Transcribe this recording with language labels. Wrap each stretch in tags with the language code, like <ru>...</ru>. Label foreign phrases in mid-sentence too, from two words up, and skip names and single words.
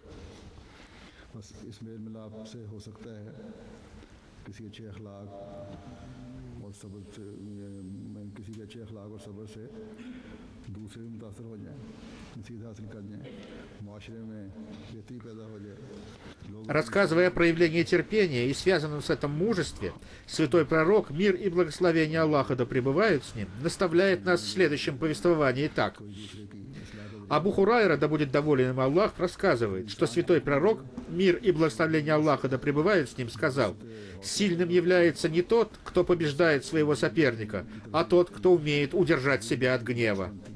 <ur>بس اس میل ملاپ سے ہو سکتا ہے کسی اچھے اخلاق اور صبر سے کسی کے اچھے اخلاق اور صبر سے دوسرے بھی متاثر ہو جائیں، نصیحت حاصل کر جائیں، معاشرے میں بہتری پیدا ہو جائے.</ur> <ru>Рассказывая о проявлении терпения и связанном с этим мужестве, святой пророк, мир и благословение Аллаха да пребывают с ним, наставляет нас в следующем повествовании так. Абу Хурайра, да будет доволен им Аллах, рассказывает, что святой пророк, мир и благословение Аллаха да пребывают с ним, сказал: «Сильным является не тот, кто побеждает своего соперника, а тот, кто умеет удержать себя от гнева».</ru>